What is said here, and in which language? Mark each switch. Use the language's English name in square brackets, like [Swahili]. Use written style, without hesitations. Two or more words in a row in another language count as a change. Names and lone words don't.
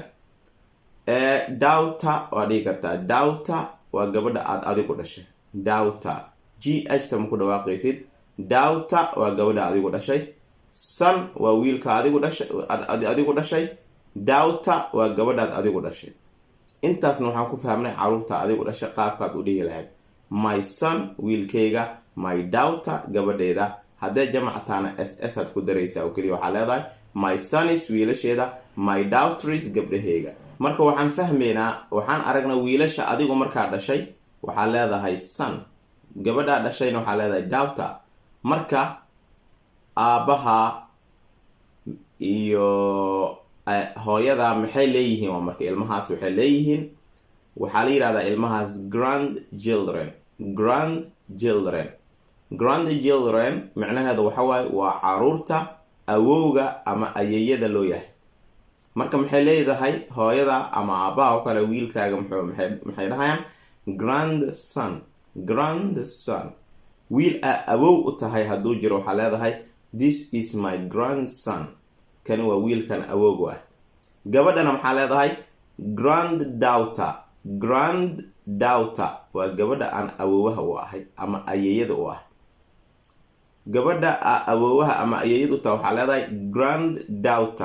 [Somali] daughter waa dhigi kartaa daughter waa gabadha aad adigu dhashay. daughter gh ta ma ku dhawaaqaysid. daughter waa gabadha adigu dhashay. son waa wiilka adigu dhashay. daughter waa gabadhaad adigu dhashay. intaasna waxaan ku fahmnay caruurta adigu dhashay qaabkaad u dhihi lahayd. [English] my son [Somali] wiilkayga, [English] my daughter [Somali] gabadheeda. haddee jamactaana ss aad ku daraysaa oo keliya waxaa leedahay [English] my sonis [Somali] wiilasheeda, [English] my daughters [Somali] gabdhaheyga. marka waxaan fahmaynaa, waxaan aragnaa wiilasha adigu markaa dhashay waxaa leedahay son, gabadhaa dhashayna waxaa leedahay daughter. marka aabbaha iyo hooyada maxay leeyihiin? waa marka ilmahaas waxay leeyihiin, waxaa la yidhahdaa ilmahaas grandchildren. micnaheeda waxa waaye waa caruurta awowga ama ayeeyada loo yahay. marka maxay leedahay hooyada ama aabbaha oo kale wiilkaaga maxay dhahayaan grandson. wiil aa awow u tahay hadduu jiro waxaa leedahay [English] this is my grandson, [Somali] kani waa wiilkan awowgu ah. gabadhana maxaa leedahay granddaughter waa gabadha aan awowaha u ahay ama ayeeyada u ah. gabadha awowaha ama ayeeyada u tahay waxaa leedahay granddaughter.